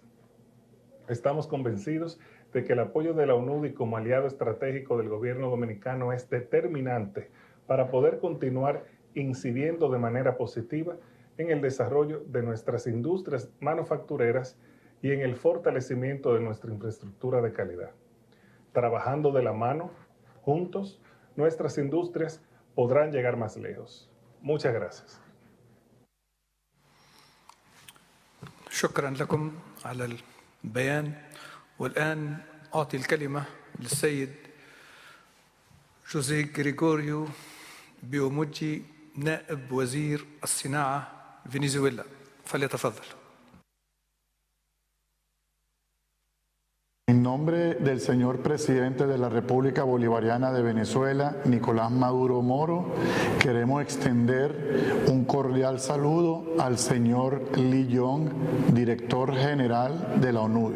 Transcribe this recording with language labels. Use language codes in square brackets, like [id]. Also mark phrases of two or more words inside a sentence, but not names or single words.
[es] Estamos convencidos de que el apoyo de la UNIDO como aliado estratégico del gobierno dominicano es determinante para poder continuar incidiendo de manera positiva en el desarrollo de nuestras industrias manufactureras y en el fortalecimiento de nuestra infraestructura de calidad. Trabajando de la mano, juntos, nuestras industrias podrán llegar más lejos. Muchas gracias. [ar] شكرا لكم على البيان. والآن أعطي الكلمة للسيد جوزيه غريغوريو بيوموجي نائب وزير الصناعة فنزويلا، فليتفضل. [es] En nombre del señor presidente de la República Bolivariana de Venezuela, Nicolás Maduro Moro, queremos extender un cordial saludo al señor Lee Young, director general de la UNIDO.